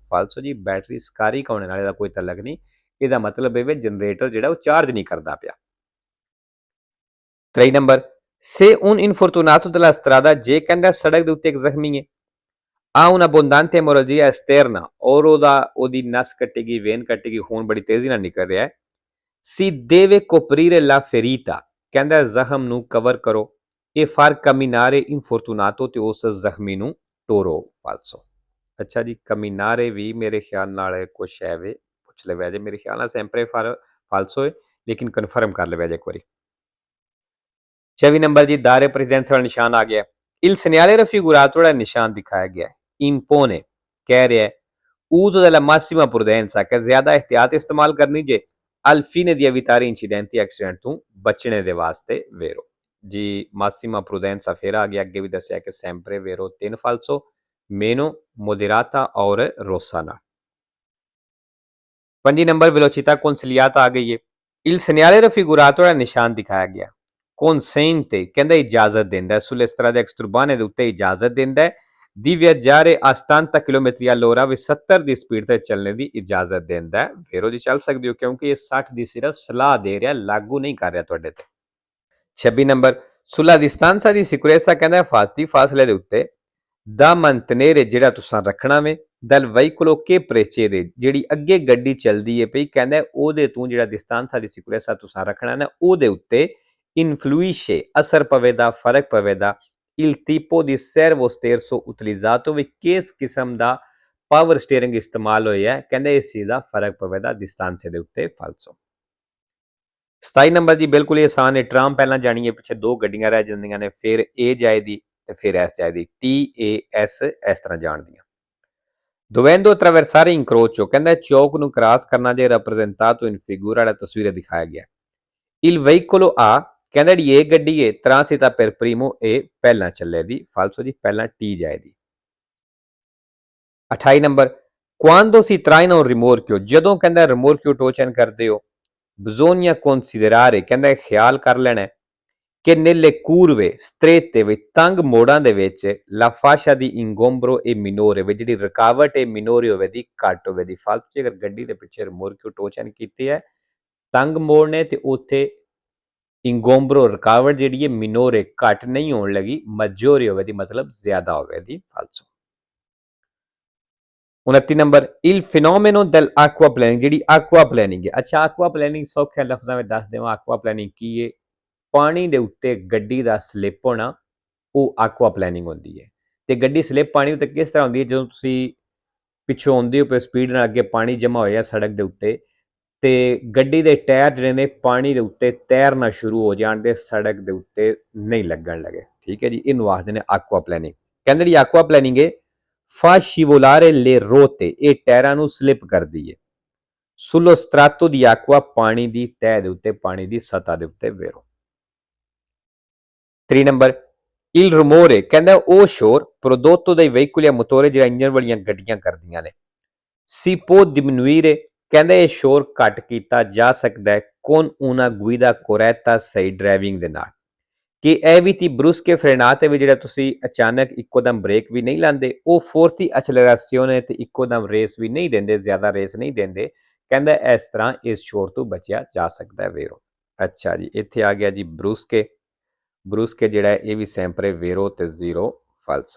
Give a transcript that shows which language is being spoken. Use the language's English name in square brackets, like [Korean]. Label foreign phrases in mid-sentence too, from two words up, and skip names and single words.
[Punjabi] ਫਾਲਸੋ ਜੀ ਬੈਟਰੀ scarica ਹੋਣੇ ਨਾਲ ਇਹਦਾ ਕੋਈ ਤਲਕ ਨਹੀਂ, ਇਹਦਾ ਮਤਲਬ ਇਹ ਜਨਰੇਟਰ ਜਿਹੜਾ ਉਹ ਚਾਰਜ ਨਹੀਂ ਕਰਦਾ ਪਿਆ। 23 ਨੰਬਰ [Italian] Se un infortunato della strada [Punjabi] ਜੇ ਕਹਿੰਦਾ ਸੜਕ ਦੇ ਉੱਤੇ ਇੱਕ ਜ਼ਖਮੀ ਹੈ [Italian] ha un'abbondante emorragia esterna [Punjabi] ਔਰ ਉਹਦੀ ਨਸ ਕੱਟੇਗੀ, ਵੇਨ ਕੱਟੇਗੀ, ਖੂਨ ਬੜੀ ਤੇਜ਼ੀ ਨਾਲ ਨਿਕਲ ਰਿਹਾ ਹੈ। [Italian] Si deve coprire la ferita [Punjabi] ਕਹਿੰਦਾ ਜ਼ਖਮ ਨੂੰ ਕਵਰ ਕਰੋ [Italian] e far camminare infortunato [Punjabi] ਤੇ ਉਸ ਜ਼ਖਮੀ ਨੂੰ ਟੋਰੋ। ਫਾਲਸੋ। ਅੱਛਾ ਜੀ ਕਮਿਨਾਰੇ ਵੀ ਮੇਰੇ ਖਿਆਲ ਨਾਲ ਕੁਛ ਹੈ ਵੇ, ਪੁੱਛ ਲਿਆ ਜੇ, ਮੇਰੇ ਖਿਆਲ ਨਾਲ [Italian] sempre falso [Punjabi] ਹੈ ਲੇਕਿਨ ਕਨਫਰਮ ਕਰ ਲਿਆ ਜੇ ਇੱਕ ਵਾਰੀ। 24 ਨੰਬਰ ਜੀ [Italian] dare precedenza [Punjabi] ਵਾਲਾ ਨਿਸ਼ਾਨ ਆ ਗਿਆ। [Italian] Il segnale raffigurato [Punjabi] ਵਾਲਾ ਨਿਸ਼ਾਨ ਦਿਖਾਇਆ ਗਿਆ। Impone ਕਹਿ ਰਿਹਾ [Italian] uso della massima prudenza [Punjabi] ਕਿ ਜ਼ਿਆਦਾ ਇhtiyat ਇਸਤੇਮਾਲ ਕਰਨੀ ਜੇ [Italian] al fine di evitare incidenti [Punjabi] accident ਤੋਂ ਬਚਣੇ ਦੇ ਵਾਸਤੇ ਵੇਰੋ ਜੀ। [Italian] massima prudenza [Punjabi] ਫਿਰ ਆ ਗਿਆ, ਅੱਗੇ ਵੀ ਦੱਸਿਆ ਕਿ [Italian] sempre vero 3 falso meno moderata [Punjabi] ਔਰ rossa ਨਾਲ। 5 ਨੰਬਰ [Italian] velocità consigliata [Punjabi] ਆ ਗਈ ਹੈ। [Italian] Il segnale raffigurato [Punjabi] ਵਾਲਾ ਨਿਸ਼ਾਨ ਦਿਖਾਇਆ ਗਿਆ। consente ਕਹਿੰਦਾ ਇਜਾਜ਼ਤ ਦਿੰਦਾ ਹੈ [Italian] sulle strade extraurbane [Punjabi] ਦੇ ਉੱਤੇ ਇਜਾਜ਼ਤ ਦਿੰਦਾ ਹੈ [Italian] di viaggiare a 70 km all'ora [Punjabi] ਵੀ 70 ਦੀ ਸਪੀਡ ਤੇ ਚੱਲਣੇ ਦੀ ਇਜਾਜ਼ਤ ਦਿੰਦਾ ਹੈ। ਫੇਰੋ ਜੀ ਚੱਲ ਸਕਦੇ ਹੋ ਕਿਉਂਕਿ ਇਹ 60 ਦੀ ਸਿਰਫ ਸਲਾਹ ਦੇ ਰਿਹਾ, ਲਾਗੂ ਨਹੀਂ ਕਰ ਰਿਹਾ ਤੁਹਾਡੇ ਤੇ। 26 ਨੰਬਰ [Italian] sulla distanza di sicurezza [Punjabi] ਕਹਿੰਦਾ ਫਾਸਲੇ ਦੇ ਉੱਤੇ ਦਾ mantenere ਜਿਹੜਾ ਤੁਸੀਂ ਰੱਖਣਾ ਵੇ [Italian] dal veicolo che precede [Punjabi] ਜਿਹੜੀ ਅੱਗੇ ਗੱਡੀ ਚੱਲਦੀ ਹੈ ਪਈ ਕਹਿੰਦਾ ਉਹਦੇ ਤੋਂ ਜਿਹੜਾ [Italian] distanza di sicurezza [Punjabi] ਤੁਸੀਂ ਰੱਖਣਾ ਨਾ ਉਹਦੇ ਉੱਤੇ influisce ਅਸਰ ਪਵੇਦਾ, ਫਰਕ ਪਵੇਦਾ [Italian] il tipo di servo sterzo utilizzato [Punjabi] ਵੀ ਕਿਸ ਕਿਸਮ ਦਾ ਪਾਵਰ ਸਟੀਅਰਿੰਗ ਇਸਤੇਮਾਲ ਹੋਇਆ ਕਹਿੰਦਾ ਇਸ ਚੀਜ਼ ਦਾ ਫਰਕ ਪਵੇਦਾ distanza ਦੇ ਉੱਤੇ। ਫਾਲਸੋ। 27 ਨੰਬਰ ਜੀ ਬਿਲਕੁਲ ਹੀ ਆਸਾਨ ਹੈ। ਟਰਾਮ ਪਹਿਲਾਂ ਜਾਣੀ ਹੈ, ਪਿੱਛੇ ਦੋ ਗੱਡੀਆਂ ਰਹਿ ਜਾਂਦੀਆਂ ਨੇ, ਫਿਰ A ਜਾਏਦੀ ਤੇ ਫਿਰ S ਜਾਏਦੀ, TAS ਇਸ ਤਰ੍ਹਾਂ ਜਾਣਦੀਆਂ। [Italian] dovendo attraversare incrocio [Punjabi] ਕਹਿੰਦਾ ਚੌਕ ਨੂੰ ਕ੍ਰਾਸ ਕਰਨਾ ਜੇ [Italian] rappresentato in figura [Punjabi] ਵਾਲਾ ਤਸਵੀਰ ਦਿਖਾਇਆ ਗਿਆ। [Italian] il veicolo A [Punjabi] ਕਹਿੰਦਾ ਜਿਹੜੀ ਇਹ ਗੱਡੀ ਹੈ [Italian] transita per primo [Punjabi] ਇਹ ਪਹਿਲਾਂ ਚੱਲੇਦੀ। ਫਾਲਸੋ ਜੀ ਪਹਿਲਾਂ T ਜਾਏਦੀ। 28 ਨੰਬਰ [Italian] quando si traina un rimorchio [Punjabi] ਜਦੋਂ ਕਹਿੰਦਾ rimorchio ਟੋਚਨ ਕਰਦੇ ਹੋ [Italian] bisogna considerare [Punjabi] ਕਹਿੰਦਾ ਖਿਆਲ ਕਰ ਲੈਣਾ ਕਿ [Italian] nelle curve strette [Punjabi] ਵਿੱਚ ਤੰਗ ਮੋੜਾਂ ਦੇ ਵਿੱਚ [Italian] la fascia di ingombro e minore [Punjabi] ਵਿੱਚ ਜਿਹੜੀ ਰੁਕਾਵਟ ਹੈ minore ਹੋਵੇ ਦੀ ਘੱਟ ਹੋਵੇ ਦੀ। ਫਾਲਤੂ ਜੇ ਅਗਰ ਗੱਡੀ ਦੇ ਪਿੱਛੇ rimorchio ਟੋਚਨ ਕੀਤੀ ਹੈ ਤੰਗ ਮੋੜ ਨੇ ਤੇ ਉੱਥੇ ਇੰਗੋਮਬਰੋ ਰੁਕਾਵਟ ਜਿਹੜੀ ਹੈ minore ਘੱਟ ਨਹੀਂ ਹੋਣ ਲੱਗੀ, maggiore ਹੋਵੇ ਦੀ ਮਤਲਬ ਜ਼ਿਆਦਾ ਹੋਵੇ ਦੀ। ਫਾਲਸੋ। 29 ਨੰਬਰ [Italian] il fenomeno dell'acquaplaning [Punjabi] ਜਿਹੜੀ aquaplaning ਹੈ। ਅੱਛਾ aquaplaning ਸੌਖੇ ਲਫ਼ਜ਼ਾਂ ਵਿੱਚ ਦੱਸ ਦੇਵਾਂ aquaplaning ਕੀ ਹੈ। ਪਾਣੀ ਦੇ ਉੱਤੇ ਗੱਡੀ ਦਾ ਸਲਿੱਪ ਹੋਣਾ ਉਹ aquaplaning ਹੁੰਦੀ ਹੈ। ਤੇ ਗੱਡੀ ਸਲਿੱਪ ਪਾਣੀ ਉੱਤੇ ਕਿਸ ਤਰ੍ਹਾਂ ਹੁੰਦੀ ਹੈ, ਜਦੋਂ ਤੁਸੀਂ ਪਿੱਛੋਂ ਆਉਂਦੇ ਹੋ ਸਪੀਡ ਨਾਲ ਅੱਗੇ ਪਾਣੀ ਜਮ੍ਹਾਂ ਹੋਇਆ ਸੜਕ ਦੇ ਉੱਤੇ ਤੇ ਗੱਡੀ ਦੇ ਟਾਇਰ ਜਿਹੜੇ ਨੇ ਪਾਣੀ ਦੇ ਉੱਤੇ ਤੈਰਨਾ ਸ਼ੁਰੂ ਹੋ ਜਾਣ ਤੇ ਸੜਕ ਦੇ ਉੱਤੇ ਨਹੀਂ ਲੱਗਣ ਲੱਗੇ, ਠੀਕ ਹੈ ਜੀ, ਇਹਨੂੰ ਆਖਦੇ ਨੇ aquaplaning। ਕਹਿੰਦੇ ਜੀ aquaplaning ਹੈ [Italian] fa scivolare le rotte [Punjabi] ਇਹ ਟਾਇਰਾਂ ਨੂੰ ਸਲਿੱਪ ਕਰਦੀ ਹੈ [Italian] sullo strato di acqua [Punjabi] ਪਾਣੀ ਦੀ ਤਹਿ ਦੇ ਉੱਤੇ, ਪਾਣੀ ਦੀ ਸਤ੍ਹਾ ਦੇ ਉੱਤੇ ਵੇਰੋ। 3 ਨੰਬਰ [Italian] il rumore [Punjabi] ਕਹਿੰਦਾ ਉਹ ਸ਼ੋਰ [Italian] prodotto dai veicoli a motore [Punjabi] ਜਿਹੜਾ ਇੰਜਨ ਵਾਲੀਆਂ ਗੱਡੀਆਂ ਕਰਦੀਆਂ ਨੇ [Italian] si può diminuire [Punjabi] ਕਹਿੰਦਾ ਇਹ ਸ਼ੋਰ ਘੱਟ ਕੀਤਾ ਜਾ ਸਕਦਾ ਹੈ [Italian] con una guida corretta [Punjabi] ਸਹੀ ਡਰਾਈਵਿੰਗ ਦੇ ਨਾਲ ਕਿ ਇਹ ਵੀ ਤੀ [Italian] brusche frenate [Punjabi] ਵੀ ਜਿਹੜਾ ਤੁਸੀਂ ਅਚਾਨਕ ਇੱਕੋ ਦਮ ਬ੍ਰੇਕ ਵੀ ਨਹੀਂ ਲਾਉਂਦੇ, ਉਹ [Italian] forti accelerazioni [Punjabi] ਤੇ ਇੱਕੋ ਦਮ ਰੇਸ ਵੀ ਨਹੀਂ ਦਿੰਦੇ, ਜ਼ਿਆਦਾ ਰੇਸ ਨਹੀਂ ਦਿੰਦੇ, ਕਹਿੰਦਾ ਇਸ ਤਰ੍ਹਾਂ ਇਸ ਸ਼ੋਰ ਤੋਂ ਬਚਿਆ ਜਾ ਸਕਦਾ ਹੈ ਵੇਰੋ। ਅੱਛਾ ਜੀ ਇੱਥੇ ਆ ਗਿਆ ਜੀ ਬਰੂਸਕੇ ਜਿਹੜਾ ਇਹ ਵੀ [Italian] sempre vero [Punjabi] ਤੇ [Italian] zero falso [Punjabi] ਹੈ।